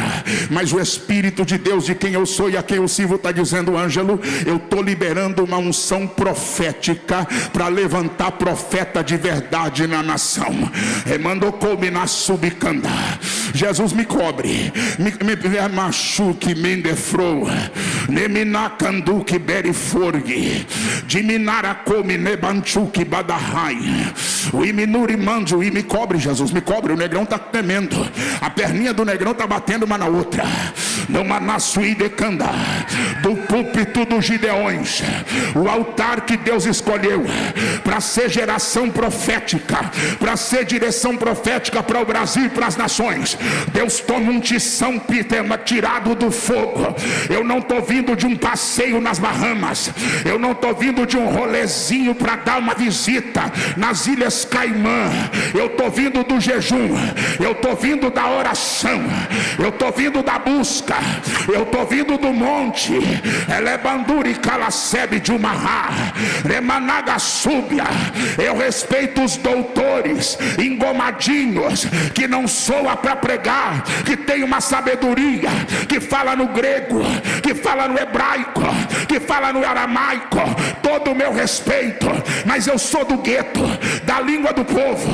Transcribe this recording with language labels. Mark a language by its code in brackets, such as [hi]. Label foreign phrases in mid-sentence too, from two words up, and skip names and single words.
[pt] Mas o Espírito de Deus, de quem eu sou e a quem eu sirvo, está dizendo: Ângelo, eu estou liberando uma unção profética para levantar profeta de verdade na nação. Remandou-me na subicanda. Jesus me cobre, me machuque, me defroa, neminacanduque beriforgue, diminaracome nebanchuque badahai, o iminuri manjo e me cobre, Jesus, me cobre. O negrão está tremendo, a perninha do negrão está batendo uma na outra. Não manassuí decanda, do púlpito dos Gideões, o altar que Deus escolheu para ser geração profética, para ser direção profética para o Brasil e para as nações. Deus toma um tição tirado do fogo. Eu não estou vindo de um passeio nas Bahamas, eu não estou vindo de um rolezinho para dar uma visita nas Ilhas Caimã. Eu estou vindo do jejum, eu estou vindo da oração, eu estou vindo da busca, eu estou vindo do monte. Elebanduri calacebe de Umará, Remanaga súbia. Eu respeito os doutores engomadinhos que não soa para pregar, que tem uma sabedoria, que fala no grego, que fala no hebraico, que fala no aramaico. Todo o meu respeito, mas eu sou do gueto, da língua do povo.